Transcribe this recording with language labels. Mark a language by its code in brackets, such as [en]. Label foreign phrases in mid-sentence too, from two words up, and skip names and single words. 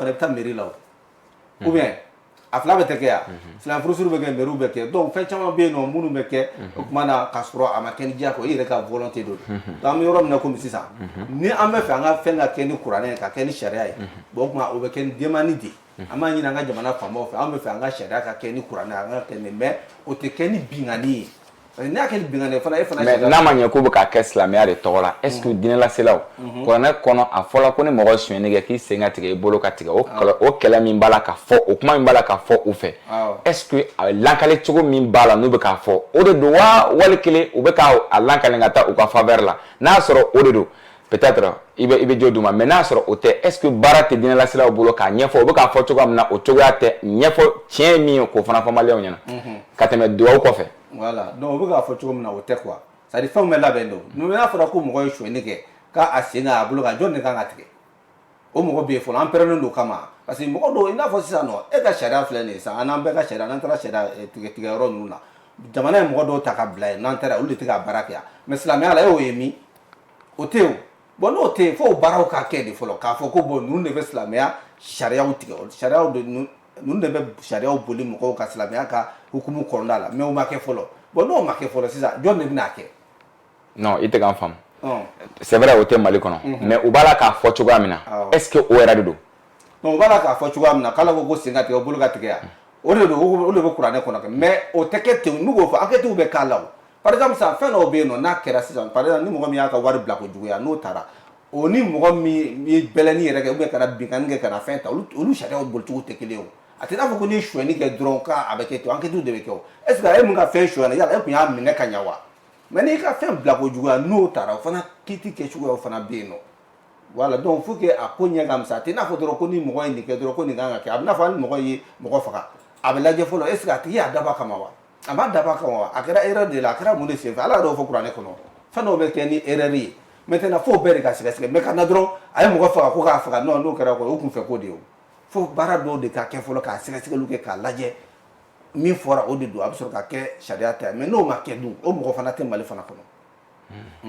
[bm] fana i bɛ taa mairie la o [fr] ou bien [bm] a fila bɛ tɛ kɛ yan silamɛ furusiri bɛ kɛ mairie bɛ kɛ donc fɛn caman bɛ yen nɔ minnu bɛ kɛ o tuma na k'a sɔrɔ a ma kɛ ni diya kɔ i yɛrɛ ka volonté do donc an bɛ yɔrɔ min na komi sisan ni an bɛ fɛ an ka fɛn ka kɛ ni kuranɛ ye ka kɛ ni sariya ye bon o tuma o bɛ kɛ ni demande de an b'a ɲini an ka jamana faamaw fɛ an bɛ fɛ an ka sariya ka kɛ ni kuranɛ an ka kɛ ni mais o tɛ kɛ ni binkani ye [fr] parce que [bm] n'a kɛ ni binkani ye fana e fana. mais n'a ma ɲɛ k'u bɛ k'a kɛ silamɛya de tɔgɔ la [fr] est ce que [bm] diinɛlaselaw kuranɛ kɔnɔ a fɔla ko ni mɔgɔ sonyɛni kɛ k'i sen ka tigɛ i bolo ka tigɛ o kɛlɛ min b'a la ka fɔ o kuma min b'a la ka fɔ u fɛ [fr] est ce que [bm] a lankale cogo min b'a la n'u bɛ k'a fɔ o de don wa wali kelen u bɛ k'a lankale ka taa u ka faveur la n'a sɔrɔ o de don peut-être i bɛ jo d'u ma mais n'a sɔrɔ o tɛ [fr] est ce que [bm] baara tɛ diinɛlaselaw bolo k'a ɲɛfɔ u bɛ k'a fɔ cogoya min na o cogoya tɛ ɲɛfɔ tiɲɛ ye min ye k'o fana fɔ maliyɛnw ɲɛna ka tɛmɛ duwawu kɔfɛ. [fr] voilà donc [bm] u bɛ k'a fɔ cogo min na o tɛ quoi [fr] c'est à dire [bm] fɛnw bɛ labɛn don mais n'a fɔra ko mɔgɔ ye sonyɛni kɛ k'a sen k'a bolo kan jɔn de kan ka tigɛ o mɔgɔ bɛ yen fɔlɔ an pɛrɛnnen don o kama [fr] parce que [bm] mɔgɔ dɔw i n'a fɔ sisan nɔ e ka sariya filɛ nin ye sisan an n'an bɛɛ ka sariya n'an taara sariya tigɛ yɔrɔ ninnu na jamana ye mɔgɔ dɔw ta ka bila yen n'an taara olu de tɛ ka baara kɛ yan mais silamɛya la e y'o ye min o tɛ o bon n'o tɛ yen fo o baaraw ka kɛ de fɔlɔ k'a fɔ ko bon ninnu de bɛ silamɛya sariyaw tigɛ sariyaw de ninnu de bɛ sariyaw boli mɔgɔw ka silamɛya ka hukumu kɔnɔna la mais o ma kɛ fɔlɔ bon n'o ma kɛ fɔlɔ sisan jɔn de bɛna kɛ. non i tɛ k'an faamu. [fr] c'est vrai [bm] o tɛ Mali kɔnɔ. mais u b'a la k'a fɔ cogoya min na. [fr] est ce que [bm] o yɛrɛ de don. non u b'a la k'a fɔ cogoya min na k'ala ko sen ka tigɛ o bolo ka tigɛ yan o de don o de bɛ kuranɛ kɔnɔ mais o tɛ kɛ ten n'u b'o fɔ enquêtes bɛ k'a la o [fr] par exemple [bm] sisan fɛn dɔw bɛ yen nɔ n'a kɛra sisan [fr] par exemple [bm] ni mɔgɔ min y'a ka wari bila ko juguya n'o taara o ni mɔgɔ min ye bɛlɛnni yɛrɛ kɛ [fr] ou bien [bm] ka na binkani kɛ ka na fɛn ta olu sariyaw bolicogo tɛ kelen ye o a tɛ n'a fɔ ko ni sonyɛni kɛ dɔrɔn k'a bɛ kɛ ten enquêtes de bɛ kɛ o [fr] est ce que [bm] e mun ka fɛn sonyɛna yala e tun y'a minɛ ka ɲɛ wa mais n'i ka fɛn bila ko juguya n'o taara o fana kiiti kɛcogoyaw fana bɛ yen nɔ. [fr] Voilà, donc il faut que [bm] a ko ɲɛ ka misɛn a tɛ n'a fɔ dɔrɔn ko ni mɔgɔ ye nin kɛ dɔrɔn ko nin kan ka kɛ a bɛ n'a fɔ hali mɔgɔ ye mɔgɔ faga a bɛ lajɛ fɔlɔ [fr] est ce que [bm] a tigi y'a dabɔ a kama wa a m'a dabɔ a kama wa a kɛra [fr] erreur de [bm] la a kɛra mun de senfɛ ala yɛrɛ y'o fɔ kuranɛ kɔnɔ fɛn dɔw bɛ kɛ ni erreur ye maintenant fo bɛɛ de ka sɛgɛsɛgɛ mais ka na dɔrɔn a ye mɔgɔ faga ko k'a faga non n'o kɛra o kun fɛ ko de ye o fo baara dɔw de ka kɛ fɔlɔ k'a sɛgɛsɛgɛliw kɛ k'a lajɛ min fɔra o de don a bɛ sɔrɔ ka kɛ sariya ta mais n'o ma kɛ dun o mɔgɔ fana tɛ Mali fana kɔnɔ.